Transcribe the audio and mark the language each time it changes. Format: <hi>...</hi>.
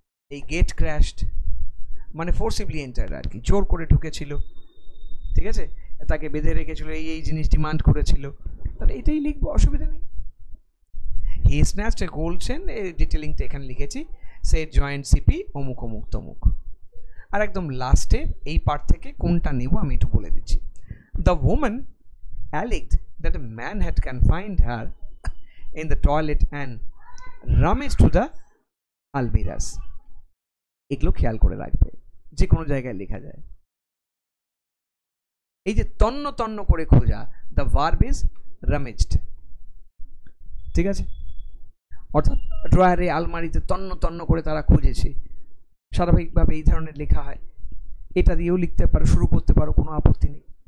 <bn>এই gate crashed মানে ফোর্সিবলি entered আর কি, জোর করে ঢুকেছিল, ঠিক আছে, তাকে বেঁধে রেখেছিল, এই এই জিনিস ডিমান্ড করেছিল, তাহলে এটাই লিখবো, অসুবিধা নেই।</bn> <en>he snatched a gold chain,</en> <bn>এই ডিটেলিংটা এখানে লিখেছি, সে জয়েন্ট সিপি অমুক অমুক তমুক। আর একদম লাস্টে এই পার্ট থেকে কোনটা নেব আমি একটু বলে দিচ্ছি।</bn> <en>The woman alleged that a man had confined her in the toilet and rummaged through the almirahs.</en> <bn>এগুলো খেয়াল করে রাখবে, যে কোনো জায়গায় লেখা যায়। এই যে তন্ন তন্ন করে খোঁজা,</bn> <en>the verb is rummaged,</en> <bn>ঠিক আছে, অর্থাৎ ড্রয়ারে আলমারিতে তন্ন তন্ন করে তারা খুঁজেছে, স্বাভাবিকভাবে এই ধরনের লেখা হয়, এটা দিয়েও লিখতে পারো, শুরু করতে পারো, কোনো আপত্তি নেই।</bn>